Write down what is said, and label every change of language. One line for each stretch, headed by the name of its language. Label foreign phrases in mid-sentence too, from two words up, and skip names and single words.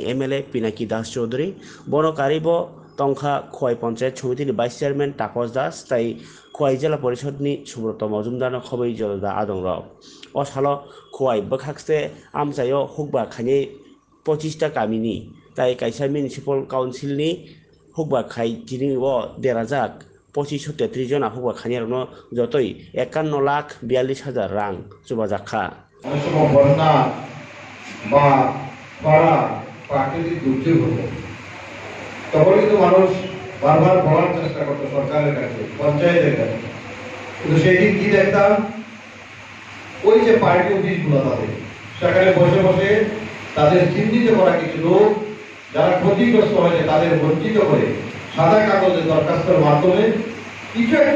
Kok Borok: MLA Pinaki Das Chaudhary bono karibo tongkha khwai panchayat samiti ni vice chairman Tapas Das tai khwai jela porishod ni Subrata Majumdar no khoboi jolda adong rok o salo khwai bwkhakse amchaio hokba khaine 25 ta kamini tai kaisa
English: municipal council
Kok Borok: ni hokba khai tini o derajak 2533 jona hokba khaine rok no jotoi 51,42,000 rang chubajakha
Bangla: বন্যা বা খরা প্রাকৃতিক দুর্যোগ হতো তখন কিন্তু মানুষ বারবার বলার চেষ্টা করতো সরকারের কাছে পঞ্চায়েতের কাছে কিন্তু সেই দিন কি দেখতাম ওই যে
English: party offices
Bangla: তাদের সেখানে বসে বসে তাদের চিহ্নিত করা কিছু লোক যারা ক্ষতিগ্রস্ত হয়েছে তাদের বঞ্চিত করে সাদা কাগজে দরখাস্তের মাধ্যমে কিছু একটা